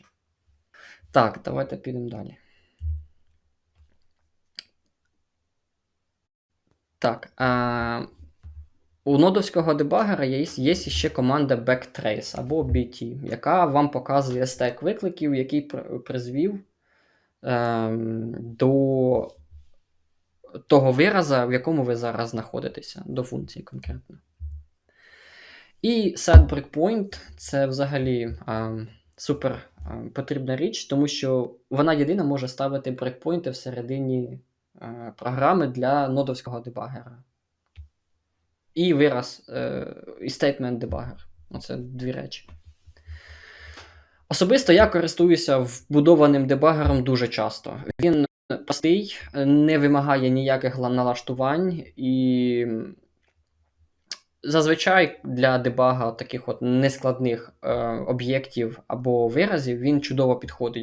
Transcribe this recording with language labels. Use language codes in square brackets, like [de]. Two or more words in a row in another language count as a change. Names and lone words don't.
[uk] Так, давайте підемо далі. Так, у нодовського дебагера є ще команда backtrace або BT, яка вам показує стек викликів, який призвів до того вираза, в якому ви зараз знаходитеся, до функції конкретно. [en] І set breakpoint – [uk] це взагалі супер потрібна річ, тому що вона єдина може ставити брейкпойнти всередині програми для нодовського дебагера. І вираз, і [en] statement debugger. [uk] Оце дві речі. Особисто я користуюся вбудованим дебагером дуже часто. Він простий, не вимагає ніяких налаштувань, і зазвичай для дебага таких от нескладних об'єктів або виразів він чудово підходить.